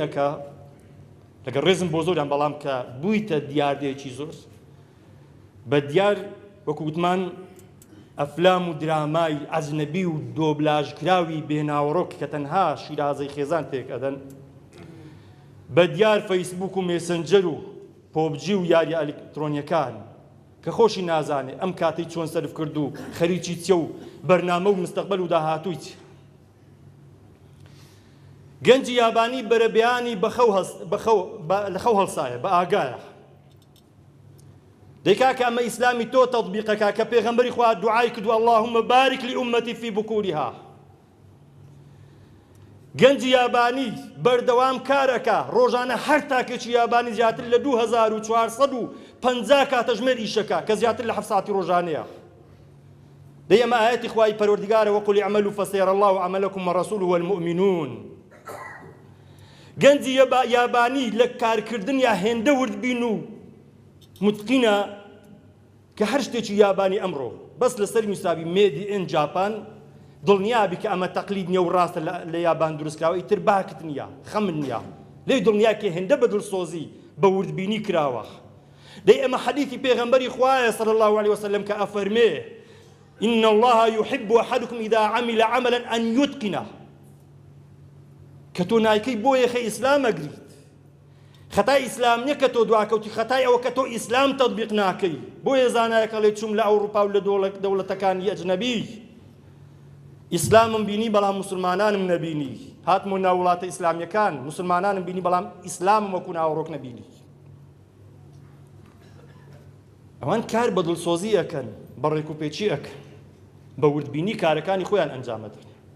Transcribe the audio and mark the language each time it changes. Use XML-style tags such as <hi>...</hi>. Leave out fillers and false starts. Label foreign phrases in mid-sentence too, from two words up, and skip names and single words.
<ckb>ئەکا لەگەڵ ڕێزم بۆ زۆریان بەڵام کە بوویتە دیاردەیەکی زۆر بە دیار وەکو وتمان ئەفلام و درامای ئەجنەبی و دۆبلاژکراوی بێناوەڕۆک کە تەنها شیرازەی خێزان تێک ئەدەن بە دیار فەیسبوک و مێسنجەر و پۆبجی و یاری ئەلکترۆنیەکان کە خۆشی نازانێ ئەم کاتەی چۆن سەرف کرد و خەریکی چێ و بەرنامە و مستەقبەل و داهاتووی چ گەنجی یابانی بەرەبیانی لە خەو هەڵسایە بە ئاگایە دەیکا کە ئەمە ئیسلامی تۆ تەطبیقەکە کە پێغەمبەری خوا دوعای کردو</ckb> <ar>اللهم بارك لأمتي في بكورها</ar> <ckb>گەنجی یابانی بەردەوام کارەکە ڕۆژانە هەر تاکێکی یابانی زیاتر لە 2450 کاتەژمێر ئیشەکە کە زیاتر لە 7 ساعتی ڕۆژانەیە دەی ئەمە ئاەتی خوای پەروەردگارە</ckb> <ar>وەقل اعملوا فسيرى الله عملكم ورسوله والمؤمنون</ar> <ckb>گەنجی یابانی لە کارکردن یا هێندە وردبین و متقینە کە هەر شتێکی یابانی ئەمڕۆ بەس لەسەر نووسابی</ckb> <en>made in Japan</en> <ckb>دڵنیابی کە ئەمە تەقلید نییە و ڕاستە لە یابان دروستکراوە ئیتر باکت نییە خەمن نییە لێی دڵنیا کە هێندە بە دڵسۆزی بە وردبینی کراوە دەی ئەمە حەدیثی پێغەمبەری خوایە</ckb> <ar>صلی الله عليه وسلم</ar> <ckb>کە ئەفەرمێ</ckb> <ar>إن الله يحب أحدكم إذا عمل عملا أن يتقنه</ar> <ckb>کە تۆ نایکەی بۆ یەخە ئیسلام ئەگریت خەتای ئیسلام نییە کە تۆ دواکەوتی خەتای ئەوە کە تۆ ئیسلام تەطبیق ناکەی بۆیە زانایەکە لێ چوم لە ئەوروپا و لە دەوڵەتەکانی ئەجنەبی ئیسلامم بینی بەڵام موسڵمانانم نەبینی هاتمۆ ناو وڵاتە ئیسلامیەکان موسڵمانانم بینی بەڵام ئیسلامم وەکو ناوەڕۆک نەبینی ئەوان کار بە دڵسۆزی ئەکەن بەڕێک و پێچی ئەکەن بە وردبینی کارەکانی خۆیان ئەنجامەدەن.</ckb>